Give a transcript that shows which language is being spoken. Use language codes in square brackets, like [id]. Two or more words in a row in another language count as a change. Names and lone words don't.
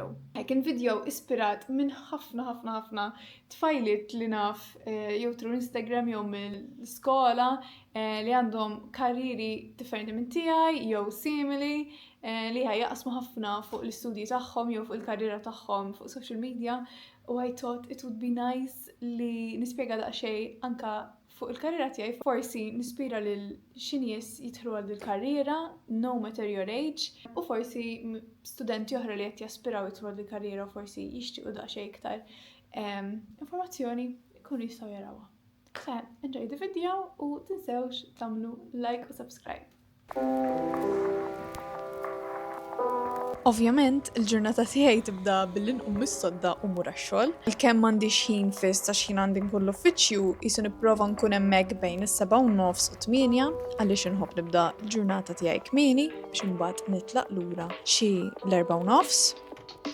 [mt] Kien video ispirat minn ħafna tfajliet li naf jew tru Instagram jew mill-skola li għandhom karriri differenti minn tiegħi jew simili li jaqsmu ħafna fuq l-istudji tagħhom jew fuq il-karriera tagħhom fuq [en] social media. [mt] U [en] I thought it would be nice [mt] li nispjega daqsxejn anka fuq il-karriera tiegħi. Forsi nispira lil xi nies jidħlu għal il-karriera [en] no matter your age [mt] u forsi studenti oħra li qed jaspiraw jidħlu għal il-karriera u forsi jixtiequ daqsxejn iktar informazzjoni jkunu jistgħu jarawha. [en] So, enjoy the video [mt] u tinsewx tagħmlu like u subscribe. Ovvjament, il-ġurnata tiegħi tibda billi nqum mis-sodda u mur għax-xogħol. Il-kemm m'għandix ħin fis għax ħin għandi nkun l-uffiċċju qisu nipprova nkun hemmhekk bejn is-7:30 u 8 għaliex inħobb nibda l-ġurnata tiegħi kmieni biex imbagħad nitlaq lura xi l-4:30.